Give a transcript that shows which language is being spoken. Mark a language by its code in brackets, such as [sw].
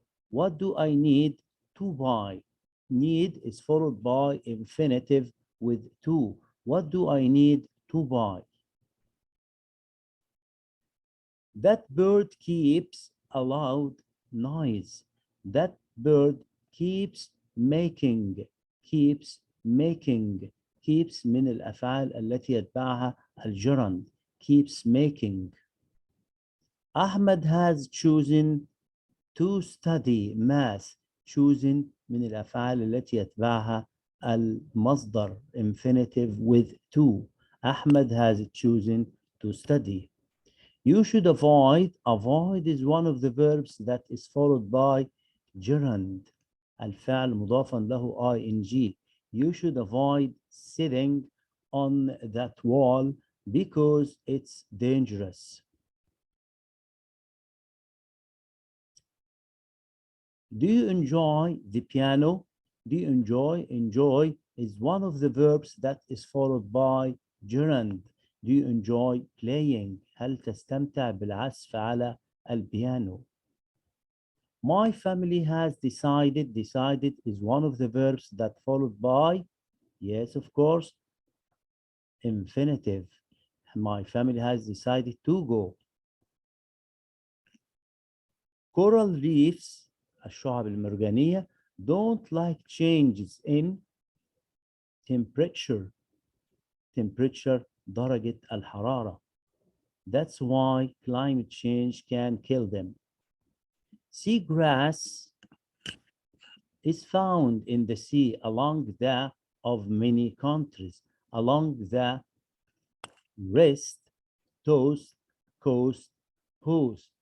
[en] What do I need to buy? Need is followed by infinitive with to. What do I need to buy? That bird keeps a loud noise. That bird keeps making. [ar] Keeps من الأفعال التي يتبعها الجرند. [en] Keeps making. Ahmed has chosen to study math. [ar] Chosen من الأفعال التي يتبعها المصدر [en] infinitive with to. Ahmed has chosen to study. You should avoid. Avoid is one of the verbs that is followed by gerund. [ar] الفعل مضافا له ing. [en] You should avoid sitting on that wall because it's dangerous. Do you enjoy the piano? Do you enjoy is one of the verbs that is followed by gerund. Do you enjoy playing? [ar] هل تستمتع بالعزف على البيانو؟ [en] My family has decided. Decided is one of the verbs that followed by, yes, of course, infinitive. My family has decided to go. Coral reefs, [ar] الشعب المرجانية, [en] don't like changes in temperature. [ar] Temperature, درجة الحرارة. [en] That's why climate change can kill them. Seagrass is found in the sea along the of many countries, along the wrist, toast, coast, coast.